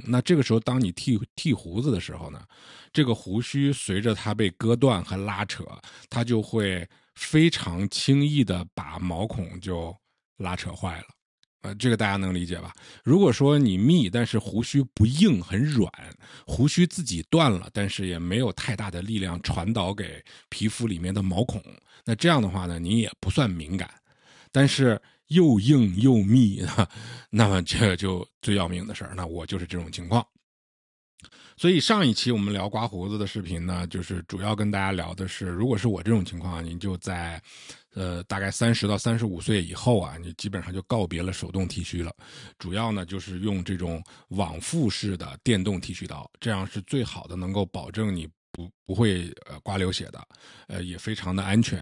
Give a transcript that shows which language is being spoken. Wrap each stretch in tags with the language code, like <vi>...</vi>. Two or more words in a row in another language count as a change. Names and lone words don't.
<zh>那這個時候，當你剃鬍子的時候呢，這個鬍鬚隨着它被割斷和拉扯，它就會非常輕易的把毛孔就拉扯壞了。這個大家能理解吧？如果說你密，但是鬍鬚不硬，很軟，鬍鬚自己斷了，但是也沒有太大的力量傳導給皮膚裡面的毛孔，那這樣的話呢，你也不算敏感。但是又硬又密，那麼這就最要命的事兒。那我就是這種情況。所以上一期我們聊刮鬍子的視頻呢，就是主要跟大家聊的是，如果是我這種情況，你就在大概30到35歲以後你基本上就告別了手動剃鬚了。主要呢就是用這種往復式的電動剃鬚刀，這樣是最好的，能夠保證你不會刮流血的，也非常的安全。</zh>